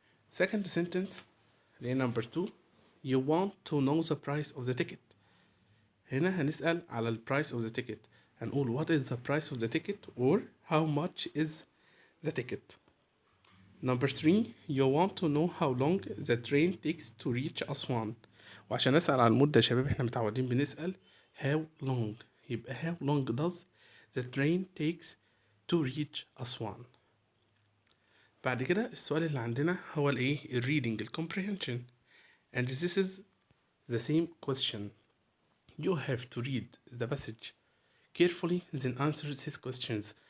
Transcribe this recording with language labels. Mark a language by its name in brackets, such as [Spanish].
[English] Second sentence, number 2, "You want to know the price of the ticket." [Arabic] هنا هنسأل على ال [English] price of the ticket. [Arabic] هنقول [English] what is the price of the ticket or how much is the ticket. Number 3, "You want to know how long the train takes to reach Aswan." [Arabic] وعشان نسأل عن المدة يا شباب احنا متعودين بنسأل [English] how long. [Arabic] يبقى [English] how long does the train takes to reach Aswan. [Arabic] بعد كده السؤال اللي عندنا هو الايه [English] reading comprehension, and this is the same question. You have to read the passage carefully, then answer these questions.